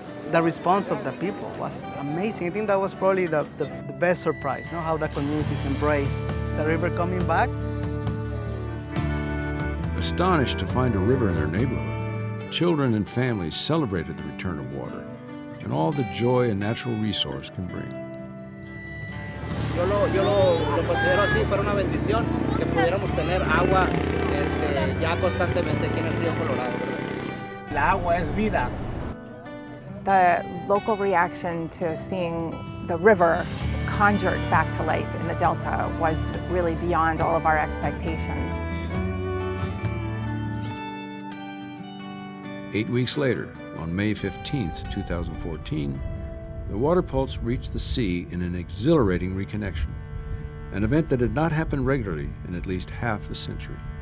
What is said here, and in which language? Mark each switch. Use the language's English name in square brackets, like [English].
[English] The response of the people was amazing. I think that was probably the best surprise, how the communities embrace the river coming back. Astonished to find a river in their neighborhood, children and families celebrated the return of water and all the joy a natural resource can bring. [Spanish] Yo lo considero así, fuera una bendición que pudiéramos tener agua ya constantemente aquí en el río Colorado, ¿verdad? La agua es vida. [English] The local reaction to seeing the river conjured back to life in the Delta was really beyond all of our expectations. 8 weeks later, on May 15th, 2014, the water pulse reached the sea in an exhilarating reconnection, an event that had not happened regularly in at least half a century.